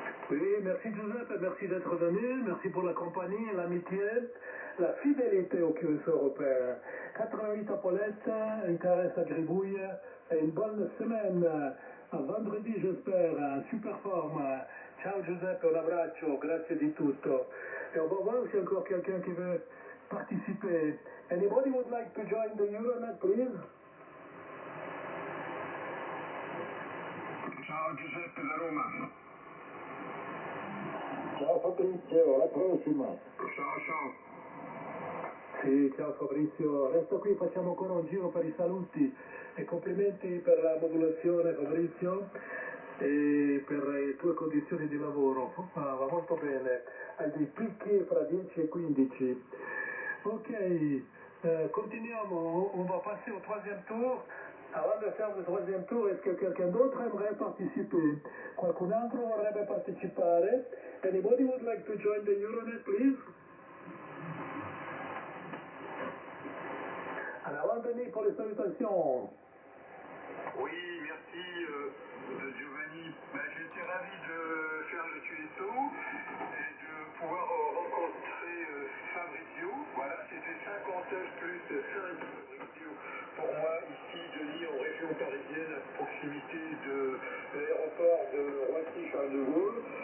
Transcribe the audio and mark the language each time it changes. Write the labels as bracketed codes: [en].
[fr] Oui, merci Giuseppe, merci d'être venu, merci pour la compagnie, l'amitié, la fidélité au QS européen. 88 à Paulette, une caresse à Gribouille et une bonne semaine. À vendredi j'espère, super forme. [it] Ciao Giuseppe, un abbraccio, grazie di tutto. [fr] Et on va voir s'il y a encore quelqu'un qui veut participer. [en] Anybody would like to join the Euronet, please? [it] Ciao Giuseppe da Roma. Ciao Fabrizio, alla prossima. Ciao ciao. Sì, ciao Fabrizio, resto qui, facciamo ancora un giro per i saluti e complimenti per la modulazione Fabrizio e per le tue condizioni di lavoro, va molto bene, hai dei picchi fra 10 e 15. [fr] Ok, continuiamo, on va passer au troisième tour. Avant de faire le troisième tour, est-ce que quelqu'un d'autre aimerait participer? [it] Qualcun altro vorrebbe partecipare? [en] Anybody would like to join the Euronet, please? [fr] Alors, Denis, pour les salutations. Oui, merci Giovanni. J'étais ravi de faire le tuto et de pouvoir rencontrer Fabrizio. Voilà, c'était 50 plus 5 Fabrizio. Pour moi, ici, Denis, en région parisienne, à proximité de l'aéroport de Roissy-Charles de Gaulle.